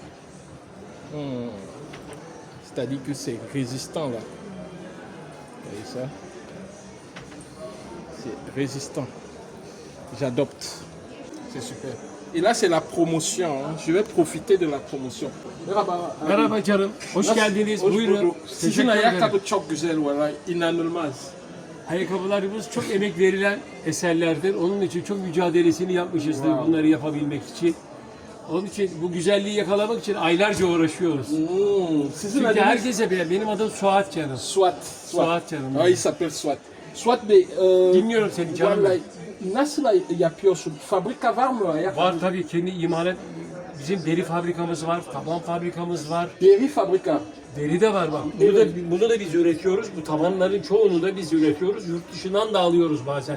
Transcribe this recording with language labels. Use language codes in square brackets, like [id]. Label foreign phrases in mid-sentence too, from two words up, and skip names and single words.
[fr] C'est-à-dire que c'est résistant là. Vous voyez ça? C'est résistant. J'adopte. C'est super. Et là, c'est la promotion. Je vais profiter de la promotion. [tr] Merhaba canım. Hoş geldiniz. Buyurun. Sizin ayakkabı çok güzel var. İnanılmaz. Ayakkabılarımız çok emek verilen eserlerdir. Onun için çok mücadelesini yapmışızdır bunları yapabilmek için. Onun için bu güzelliği yakalamak için aylarca uğraşıyoruz. Sizin Çünkü adınız herkese bilen. Benim adım Suat canım. Suat. Suat canım. [fr] Ah, il s'appelle Suat. Suat Bey, [tr] Dinliyorum seni canım. vallahi nasıl yapıyorsun? Fabrika var mı ayakkabı? Var tabii kendi imalat. Bizim deri fabrikamız var, taban fabrikamız var. Deri fabrika. Deri de var bak. Bunu da biz üretiyoruz. Bu tabanların çoğunu da biz üretiyoruz. Yurt dışından da alıyoruz bazen.